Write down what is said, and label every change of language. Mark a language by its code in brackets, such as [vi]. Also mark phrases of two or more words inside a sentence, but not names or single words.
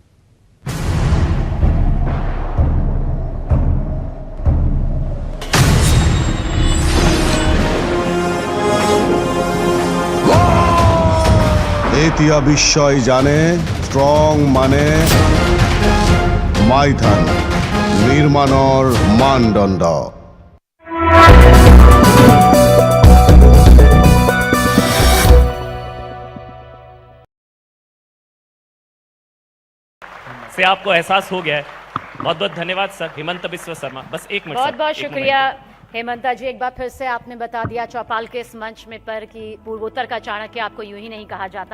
[as] এতিয়া বিশ্বই জানে ষ্ট্ৰং মানে মাইথান নিৰ্মাণৰ মানদণ্ড। [hi] से आपको एहसास हो गया है। बहुत बहुत धन्यवाद सर, हिमंत बिस्वा शर्मा। बस एक मिनट। बहुत बहुत शुक्रिया हेमंता जी। एक बार फिर से आपने बता दिया चौपाल के इस मंच में पर कि पूर्वोत्तर का चाणक्य आपको यूं ही नहीं कहा जाता।